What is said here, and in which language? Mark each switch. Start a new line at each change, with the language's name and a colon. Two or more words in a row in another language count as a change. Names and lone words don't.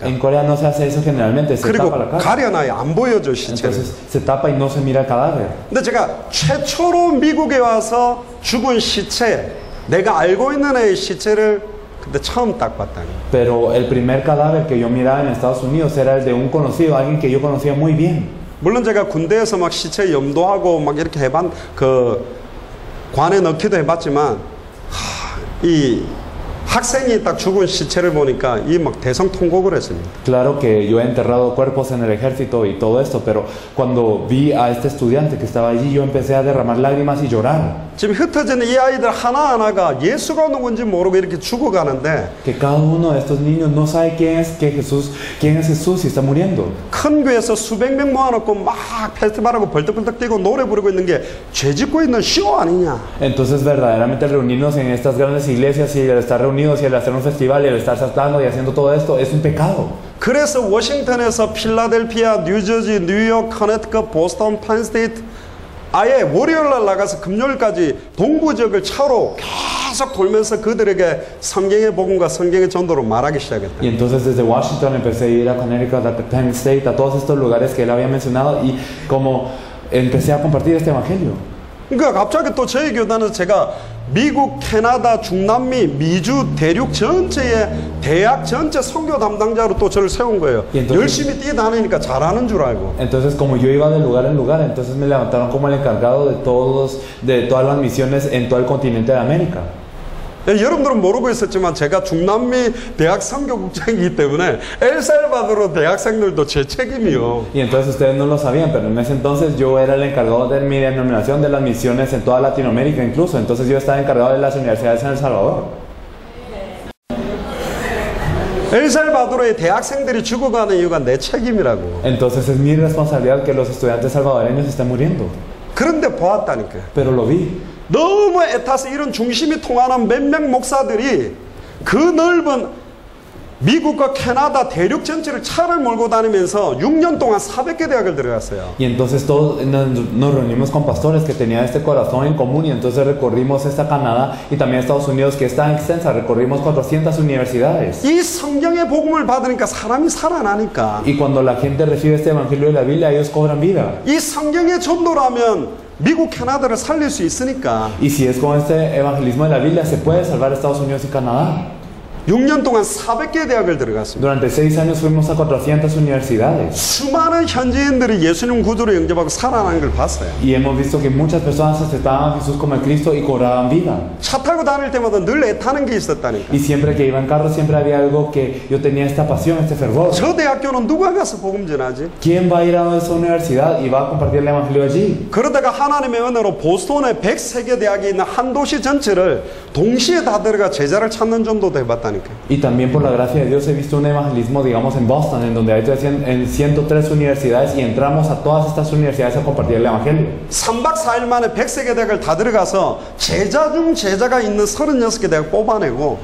Spanish: En Corea no se hace eso generalmente, se
Korean: 그리고
Spanish: tapa la caja.
Korean: 가려놔요. 안 보여줘 시체를.
Spanish: Entonces se tapa y no se mira el cadáver.
Korean: 근데 제가 최초로 미국에 와서 죽은 시체, 내가 알고 있는 애의 시체를 그때 처음 딱 봤다니.
Spanish: Pero el primer cadáver que yo miraba en Estados Unidos era el de un conocido, alguien que yo conocía muy bien.
Korean: 물론 제가 군대에서 막 시체 염도하고 막 이렇게 해봤, 그 관에 넣기도 해봤지만 이 학생이 딱 죽은 시체를 보니까 이 막 대성통곡을 했습니다.
Spanish: Claro que yo he enterrado cuerpos en el ejército y todo esto, pero cuando vi a este estudiante que estaba allí, yo empecé a derramar lágrimas y llorar.
Korean: 지금 흩어진 이 아이들 하나하나가 예수가 누군지 모르고 이렇게 죽어가는데
Spanish: Que cada uno de estos niños no sabe quién es Jesús y está muriendo.
Korean: 큰 교회에서 수백 명 모아놓고 막 페스티벌하고 벌떡벌떡 뛰고 노래 부르고 있는 게 죄 짓고 있는 쇼 아니냐.
Spanish: Entonces verdaderamente reunirnos en estas grandes iglesias y el estar reunidos y el hacer un festival y el estar saltando y haciendo todo esto es un pecado.
Korean: 그래서 워싱턴에서 필라델피아, 뉴저지, 뉴욕, 커네티컷, 보스턴, 펜스테이트 아예 월요일날 나가서 금요일까지 동부지역을 차로 계속 돌면서 그들에게 성경의 복음과 성경의 전도로 말하기 시작했다.
Spanish: Y entonces desde Washington empecé a ir a Connecticut, a Penn State, a todos estos lugares que él había mencionado y como empecé a compartir este evangelio.
Korean: 그러니까 갑자기 또 저희 교단에서 제가 미국, 캐나다, 중남미, 미주, 대륙 전체의 대학 전체 선교 담당자로 또 저를 세운 거예요. 열심히 뛰어다니니까 잘하는 줄 알고.
Spanish: Entonces como yo iba de lugar en lugar, entonces me levantaron como el encargado de todas las misiones en todo el continente de América.
Korean: 여러분들은 모르고 있었지만 제가 중남미 대학 선교국장이기 때문에 엘살바도르 대학생들도 제 책임이요.
Spanish: Y entonces ustedes no lo sabían, pero en ese entonces yo era el encargado de mi denominación de las misiones en toda Latinoamérica incluso. Entonces yo estaba encargado de las universidades en El Salvador.
Korean: 엘살바도르의 대학생들이 죽어가는 이유가 내 책임이라고.
Spanish: Entonces es mi responsabilidad que los estudiantes salvadoreños estén muriendo.
Korean: 그런데 보았다니까요.
Spanish: Pero lo vi.
Korean: 너무 애타서 이런 중심이 통하는 몇몇 목사들이 그 넓은 미국과 캐나다 대륙 전체를 차를 몰고 다니면서 6년 동안 400개 대학을 들어갔어요.
Spanish: Y entonces todos nos reunimos con pastores que tenían este corazón en común y entonces recorrimos esta Canadá y también Estados Unidos que es tan extensa, recorrimos 400 universidades.
Korean: 이 성경의 복음을 받으니까 사람이 살아나니까.
Spanish: Y cuando la gente recibe este evangelio de la Biblia, ellos cobran vida.
Korean: 이 성경의 전도라면 미국, 캐나다를 살릴 수 있으니까.
Spanish: Y si es con este evangelismo de la Biblia, se puede salvar Estados Unidos y Canadá.
Korean: 6년 동안 400개 대학을 들어갔습니다.
Spanish: Durante 6 años fuimos a 400 universidades.
Korean: 수많은 현지인들이 예수님 구주로 영접하고 살아나는 걸 봤어요.
Spanish: Y hemos visto que muchas personas aceptaban a Jesús como el Cristo y cobraban vida.
Korean: 차 타고 다닐 때마다 늘 애타는 게 있었다니까.
Spanish: Y siempre que iba en carro, siempre había algo que yo tenía esta pasión, este fervor.
Korean: 저 대학교는 누가 가서 복음 전하지?
Spanish: ¿Quién va a ir a esa universidad y va a compartir el evangelio allí?
Korean: 그러다가 하나님의 은혜로 보스턴에 103개 대학이 있는 한 도시 전체를 동시에 다 들어가 제자를 찾는 전도도 해봤다니까.
Spanish: Y también por la gracia de Dios he visto un evangelismo, digamos, en Boston, en donde hay en 103 universidades y entramos a todas estas universidades a compartir el evangelio.
Korean: 3박 4일 만에 103개 대학을 다 들어가서 제자 중 제자가 있는 36개 대학 뽑아내고